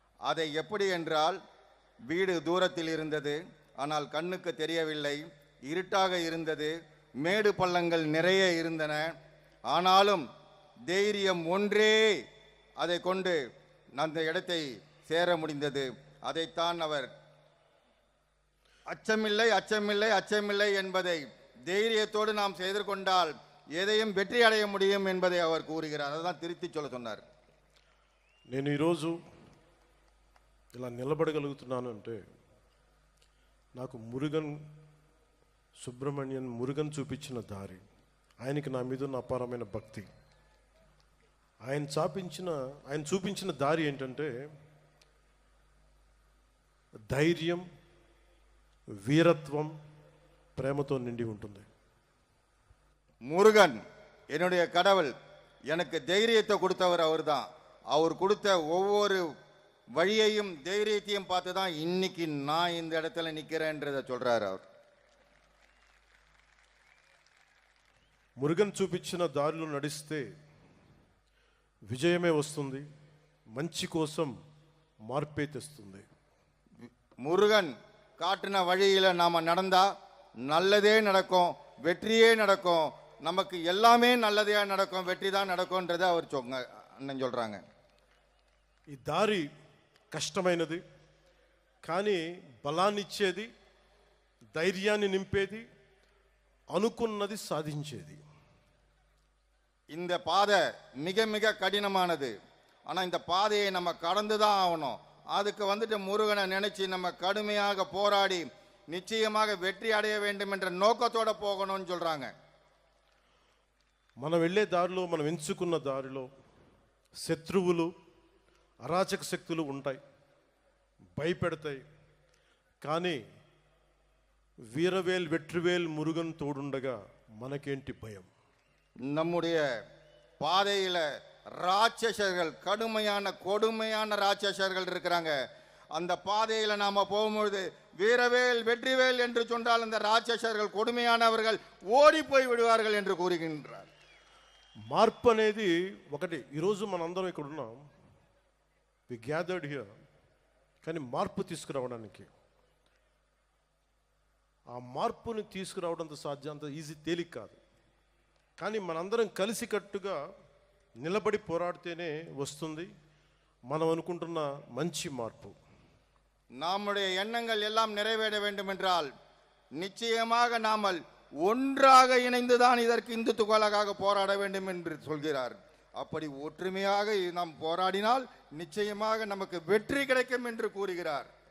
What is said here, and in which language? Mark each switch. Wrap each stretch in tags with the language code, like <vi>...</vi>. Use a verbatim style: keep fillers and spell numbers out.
<ta>அதை எப்படி என்றால், வீடு தூரத்தில் இருந்தது, ஆனால் கண்ணுக்கு தெரியவில்லை, இருட்டாக இருந்தது, மேடு பள்ளங்கள் நிறைய இருந்தன, ஆனாலும் தைரியம் ஒன்றே அதை கொண்டு அந்த இடத்தை சேர முடிந்தது. அதைத்தான் அவர் அச்சமில்லை அச்சமில்லை அச்சமில்லை என்பதை தைரியத்தோடு நாம் எதிர்கொண்டால் ఏదయం వెట్రి అడయ ముడియం என்பதை அவர் கூறுகிறார். அதான் திருத்தி சொல்ல சொன்னார்.</ta> <te>నేను ఈరోజు ఇలా నిలబడగలుగుతున్నాను అంటే నాకు మురుగన్ సుబ్రహ్మణ్యన్ మురుగన్ చూపించిన దారి, ఆయనకి నా మీద ఉన్న అపారమైన భక్తి, ఆయన చాపించిన ఆయన చూపించిన దారి ఏంటంటే ధైర్యం, వీరత్వం, ప్రేమతో నిండి ఉంటుంది.</te> <ta>முருகன் என்னுடைய கடவுள், எனக்கு தைரியத்தை கொடுத்தவர் அவர் தான். அவர் கொடுத்த ஒவ்வொரு வழியையும் தைரியத்தையும் பார்த்து தான் இன்னைக்கு நான் இந்த இடத்துல நிற்கிறேன்றதை சொல்கிறார் அவர்.</ta> <te>మురుగన్ చూపించిన దారిలో నడిస్తే విజయమే వస్తుంది, మంచి కోసం మార్పే తెస్తుంది.</te> <ta>முருகன் காட்டின வழியில் நாம் நடந்தால் நல்லதே நடக்கும், வெற்றியே நடக்கும், நமக்கு எல்லாமே நல்லதையா நடக்கும், வெற்றி தான் நடக்கும்ன்றதை அவர் சொங்க அண்ணன் சொல்கிறாங்க.</ta> <te>ఈ దారి కష్టమైనది కానీ బలాన్నిచ్చేది, ధైర్యాన్ని నింపేది, అనుకున్నది సాధించేది.</te> <ta>இந்த பாதை மிக மிக கடினமானது, ஆனால் இந்த பாதையை நம்ம கடந்து தான் ஆகணும். அதுக்கு வந்துட்டு முருகனை நினச்சி நம்ம கடுமையாக போராடி நிச்சயமாக வெற்றி அடைய வேண்டும் என்ற நோக்கத்தோட போகணும்னு சொல்கிறாங்க.</ta> <te>మనం వెళ్ళే దారిలో, మనం ఎంచుకున్న దారిలో శత్రువులు, అరాచక శక్తులు ఉంటాయి, భయపెడతాయి, కానీ వీరవేల్ వెట్రివేల్ మురుగన్ తోడుండగా మనకేంటి భయం?</te> <ta>நம்முடைய பாதையில் ராட்சசர்கள், கடுமையான கொடுமையான ராட்சசர்கள் இருக்கிறாங்க. அந்த பாதையில் நாம் போகும்பொழுது வீரவேல் வெற்றிவேல் என்று சொன்னால் அந்த ராட்சசர்கள் கொடுமையானவர்கள் ஓடி போய் விடுவார்கள் என்று கூறுகின்றார்.</ta> <te>మార్పు అనేది ఒకటి. ఈరోజు మనందరం ఇక్కడ ఉన్నాం,</te> <en>we gathered here,</en> <te>కానీ మార్పు తీసుకురావడానికి, ఆ మార్పుని తీసుకురావడం అంత సాధ్యం అంత ఈజీ తేలిక కాదు, కానీ మనందరం కలిసికట్టుగా నిలబడి పోరాడితేనే వస్తుంది మనం అనుకుంటున్న మంచి మార్పు.</te> <ta>நம்முடைய எண்ணங்கள் எல்லாம் நிறைவேற வேண்டும் என்றால் நிச்சயமாக நாம் ஒன்றாக இணைந்துதான் இதற்கு இந்துத்துவலாக போராட வேண்டும் என்று சொல்கிறார். அப்படி ஒற்றுமையாக நாம் போராடினால் நிச்சயமாக நமக்கு வெற்றி கிடைக்கும் என்று கூறுகிறார்.</ta>